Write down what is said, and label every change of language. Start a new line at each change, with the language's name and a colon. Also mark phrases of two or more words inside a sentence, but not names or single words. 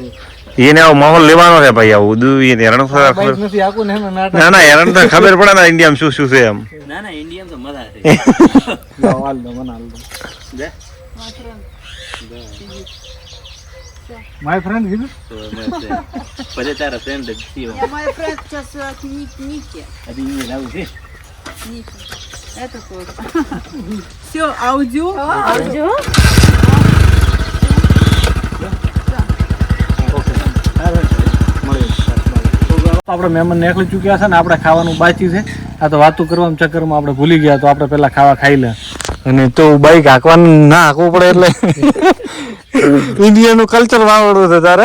Gujarati: એને આવો માહોલ લેવાનો છે ભાઈ, આવું બધું એને હેરાન બાઈક ખબર નથી આખું ને એમાં નાટક. ના ના હેરાન તો ખબર પડે ને ઇન્ડિયામાં શું શું છે એમ. ના ઇન્ડિયન તો મજા છે લાવ, હાલ દો, મને હાલ દો. માય ફ્રેન્ડ કીધું પછી તારા ફ્રેન્ડ જ થયો
Russian: Моя friend сейчас от Ники.
Gujarati: હજી ઇંગ્લિશ આવું છે
Russian: Ники. Это тоже. Все, аудио. Аудио.
Gujarati: આપણે મહેમાન નીકળી ચૂક્યા છે ને આપણે ખાવાનું બાકી છે. આ તો વાતું કરવાના ચક્કરમાં આપણે ભૂલી ગયા, તો આપણે પેલા ખાવા ખાઈ લે. અને તો બાઈક હાંકવાનું ના હાંકવું પડે એટલે ઇન્ડિયાનું કલ્ચર વાવડવું છે તારે.